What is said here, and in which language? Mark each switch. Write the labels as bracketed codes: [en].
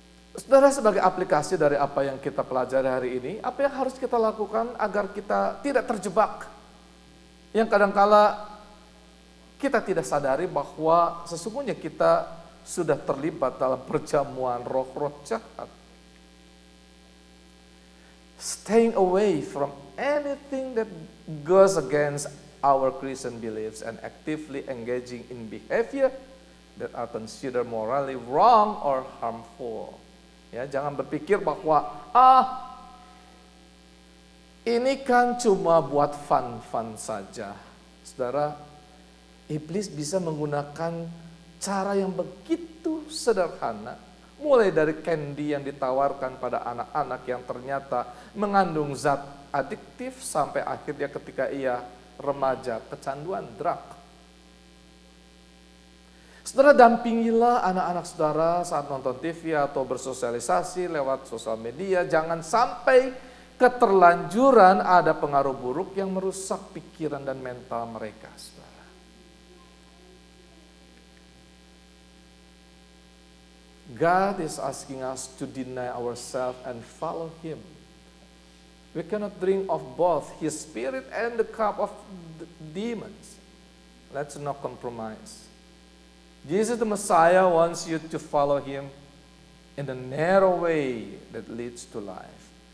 [id] Saudara, sebagai aplikasi dari apa yang kita pelajari hari ini, apa yang harus kita lakukan agar kita tidak terjebak? Yang kadangkala kita tidak sadari bahwa sesungguhnya kita sudah terlibat dalam perjamuan roh-roh jahat. [en] Staying away from anything that goes against our Christian beliefs and actively engaging in behavior that are considered morally wrong or harmful. [id] Ya, jangan berpikir bahwa ini kan cuma buat fun-fun saja. Saudara, iblis bisa menggunakan cara yang begitu sederhana. Mulai dari candy yang ditawarkan pada anak-anak yang ternyata mengandung zat adiktif sampai akhirnya ketika ia remaja kecanduan drug. Saudara, dampingilah anak-anak saudara saat nonton TV atau bersosialisasi lewat sosial media. Jangan sampai keterlanjuran ada pengaruh buruk yang merusak pikiran dan mental mereka, saudara. [en] God is asking us to deny ourselves and follow Him. We cannot drink of both His Spirit and the cup of the demons. Let's not compromise. Jesus the Messiah wants you to follow Him in the narrow way that leads to life.